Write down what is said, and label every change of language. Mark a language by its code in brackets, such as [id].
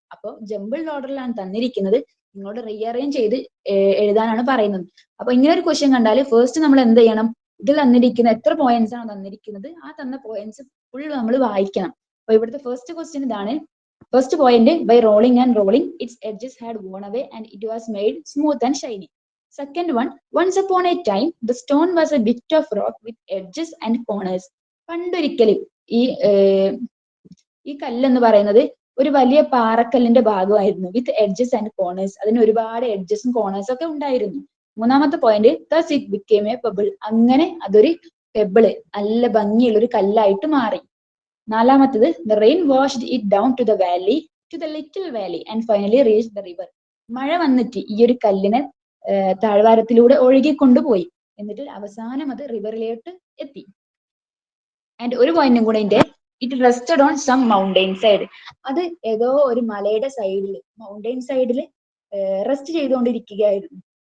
[ml] അപ്പൊ ജംബിൾഡ് ഓർഡറിലാണ് തന്നിരിക്കുന്നത്, നിങ്ങളോട് റീഅറേഞ്ച് ചെയ്ത് എഴുതാനാണ് പറയുന്നത്. അപ്പൊ ഇങ്ങനെ ഒരു ക്വസ്റ്റ്യൻ കണ്ടാൽ ഫസ്റ്റ് നമ്മൾ എന്ത് ചെയ്യണം? ഇതിൽ തന്നിരിക്കുന്ന എത്ര പോയിന്റ്സ് ആണ് തന്നിരിക്കുന്നത്, ആ തന്ന പോയിന്റ്സ് ഫുൾ നമ്മൾ വായിക്കണം. അപ്പൊ ഇവിടുത്തെ ഫസ്റ്റ് ക്വസ്റ്റ്യൻ ഇതാണ്. [en] First point, by rolling and rolling its edges had worn away and it was made smooth and shiny. Second one, once upon a time the stone was a bit of rock with edges and corners. [ml] പണ്ടൊരിക്കലും ഈ കല്ല് എന്ന് പറയുന്നത് ഒരു വലിയ പാറക്കല്ലിന്റെ ഭാഗമായിരുന്നു, [en] with edges and corners, [ml] അതിന് ഒരുപാട് എഡ്ജസും കോർണേഴ്സും ഒക്കെ ഉണ്ടായിരുന്നു. മൂന്നാമത്തെ point, [en] thus it became a pebble. [ml] അങ്ങനെ അതൊരു പെബിള്, നല്ല ഭംഗിയുള്ള ഒരു കല്ലായിട്ട് മാറി. നാലാമത്തത്, [en] the rain washed it down to the valley, to the little valley and finally reached the river. [ml] മഴ വന്നിട്ട് ഈ ഒരു കല്ലിനെ താഴ്വാരത്തിലൂടെ ഒഴുകിക്കൊണ്ടുപോയി, എന്നിട്ട് അവസാനം അത് റിവറിലോട്ട് എത്തി. [en] and [ml] ഒരു പോയിന്റും കൂടെ ഉണ്ട്, [en] It rested on some mountain side. [ml] അത് ഏതോ ഒരു മലയുടെ സൈഡിൽ, മൗണ്ടെയിൻ സൈഡിൽ റെസ്റ്റ് ചെയ്തുകൊണ്ടിരിക്കുകയായിരുന്നു.